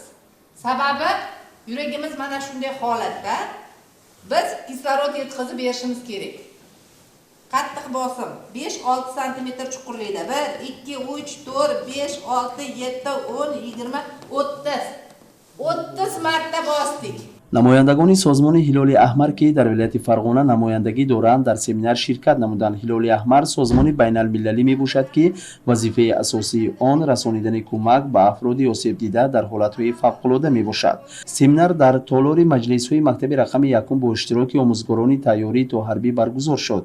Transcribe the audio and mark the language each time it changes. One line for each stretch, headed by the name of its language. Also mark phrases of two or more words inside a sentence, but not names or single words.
Uzbek: Sababi yuragimiz mana shunday holatda biz kislorod yetkazib berishimiz kerak. Qattiq bosim 5-6 santimetr chuqurlikda 1 2 3 4 5 6 7 10 20 30 marta bosdik.
Tajik: намояндагони созмони ҳилоли аҳмар ки дар вилояти Фарғона намояндагӣ доранд дар семинар ширкат намуданд. ҳилоли аҳмар созмони байналмилалӣ мебошад ки вазифаи асосии он расонидани кӯмак ба афроди осебдида дар ҳолатҳои фавқулода мебошад. семинар дар толори маҷлисҳои мактаби рақами 1 бо иштироки омӯзгорони тайёрӣ то ҳарбӣ баргузор шуд.